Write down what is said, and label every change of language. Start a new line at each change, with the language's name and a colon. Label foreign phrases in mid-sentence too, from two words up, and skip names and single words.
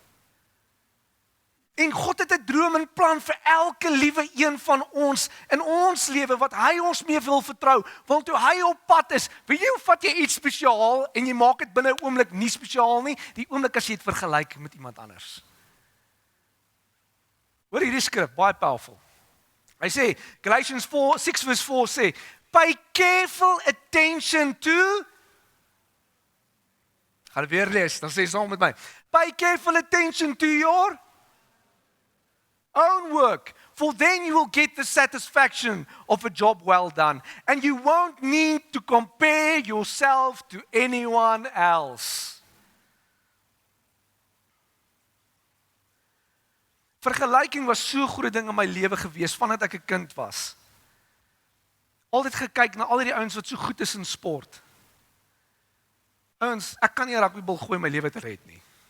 Afrikaans: En God het 'n droom en plan vir elke liewe een van ons in ons lewe wat hy ons mee wil vertrou. Want toe hy op pad is, weet jy hoe vat jy iets spesiaal en jy maak dit binne 'n oomblik nie spesiaal nie, die oomblik as jy dit vergelyk met iemand anders. Hoor hierdie skrif, baie powerful. Hy sê, Galatians 6:4 sê,
English: pay careful attention to,
Afrikaans: gaan weer lees, dan sê saam met my,
English: pay careful attention to your own work, for then you will get the satisfaction of a job well done, and you won't need to compare yourself to anyone else.
Afrikaans: Vergelyking was so 'n groot ding in my lewe gewees vandat ek 'n kind was. Altyd gekyk na al die ouens wat so goed is in sport. Ouens, ek kan nie 'n rugbybal gooi my lewe te red nie.